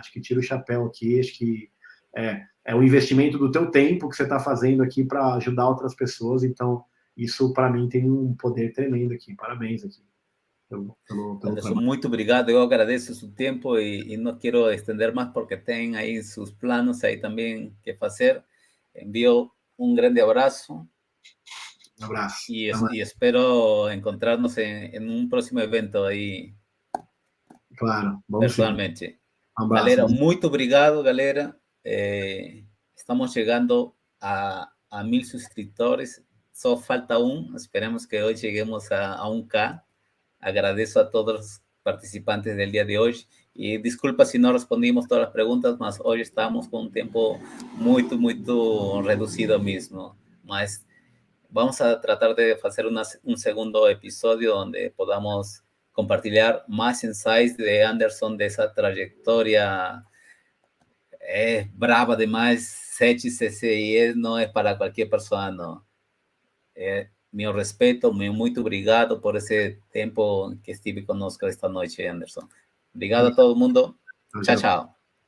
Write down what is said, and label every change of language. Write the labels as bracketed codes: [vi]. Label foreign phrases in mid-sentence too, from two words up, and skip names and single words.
[pt] Acho que tira o chapéu aqui, acho que é o investimento do teu tempo que você está fazendo aqui para ajudar outras pessoas, então isso para mim tem um poder tremendo aqui. Parabéns aqui pelo Anderson, trabalho. muito obrigado. Eu agradeço seu tempo e não quero estender mais porque tem aí seus planos aí também que fazer. Envio um grande abraço. Um abraço. [es] Y espero encontrarnos en un próximo evento aí. [pt] Claro, vamos sim. [es] Personalmente. [pt] Um abraço. Galera, muito obrigado, galera. Estamos chegando a 1000 suscriptores. Só falta um. [es] Esperemos que hoy lleguemos a 1K. Agradeço a todos los participantes del día de hoy. Y disculpa si no respondimos todas las preguntas, mas hoy estamos con un tiempo muy reducido mismo. Mas vamos a tratar de hacer un segundo episodio donde podamos compartir más insights de Anderson, de esa trayectoria [pt] brava demais. [es] 7 CCIE no es para cualquier persona, no. Mi respeto, muy obrigado por ese tiempo que [pt] estive conosco [es] esta noche, Anderson. Obrigado a todo el mundo. Chao, chao.